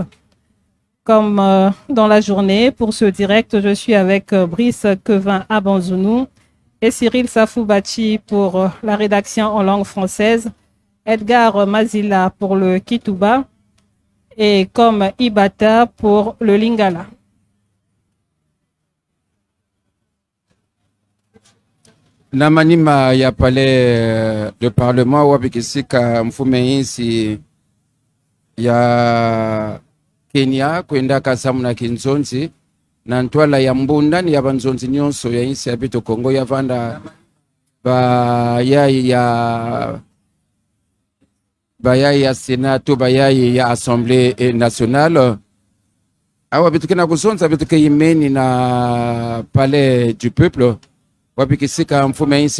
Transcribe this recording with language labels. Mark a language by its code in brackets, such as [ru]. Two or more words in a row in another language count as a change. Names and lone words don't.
[fr] Comme dans la journée, pour ce direct, je suis avec Brice Quevin Abanzounou et Cyril Safoubachi pour la rédaction en langue française, Edgar Mazila pour le Kituba et comme Ibata pour le Lingala. [ktu] Na manima ya [fr] palais de parlement [ktu] wapikisika mfume insi ya Kenya kwenda kasamu na kinzonzi na ntwala ya mbunda ni ya banzonzi nyonso ya insi ya bito Kongo ya vanda bayayi ya Senato bayayi ya [fr] Assemblée nationale [ktu] awa bitu kena kusonza bitu keyimeni na [fr] palais du peuple [ktu] wapikisika mfume insi